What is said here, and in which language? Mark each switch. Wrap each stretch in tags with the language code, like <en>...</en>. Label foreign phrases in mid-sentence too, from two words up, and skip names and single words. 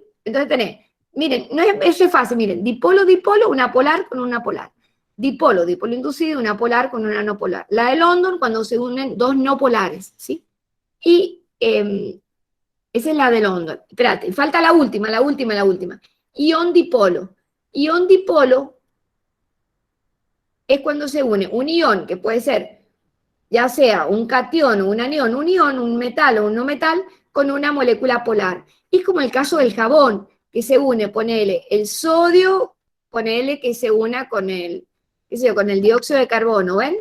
<es>Entonces tenés, miren, eso es fácil, miren, dipolo, una polar con una polar. Dipolo inducido, una polar con una no polar. La de London cuando se unen dos no polares. ¿Sí? Y... esa es la de London. Espérate, falta la última. Ion dipolo. Ion dipolo es cuando se une un ion, que puede ser ya sea un catión o un anión, un ion, un metal o un no metal, con una molécula polar. Y es como el caso del jabón, que se une, ponele el sodio, ponele que se una con el, con el dióxido de carbono, ¿ven?</es>